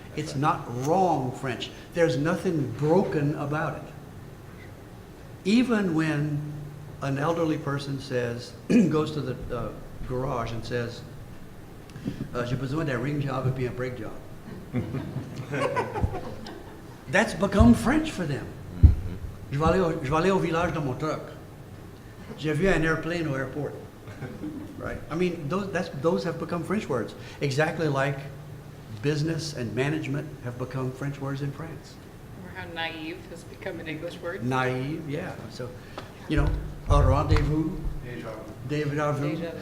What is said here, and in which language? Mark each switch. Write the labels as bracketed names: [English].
[English] It's not wrong French. There's nothing broken about it. Even when an elderly person says, goes to the garage and says, [French] j'ai besoin d'un ring job et puis un brake job. [English] That's become French for them. [French] Je vais aller au village dans mon truck. J'ai vu un airplane au airport. [English] Right? I mean, those have become French words. Exactly like business and management have become French words in France. Or how naive has become an English word. Naive, yeah. So, you know, a rendezvous. Deja vu.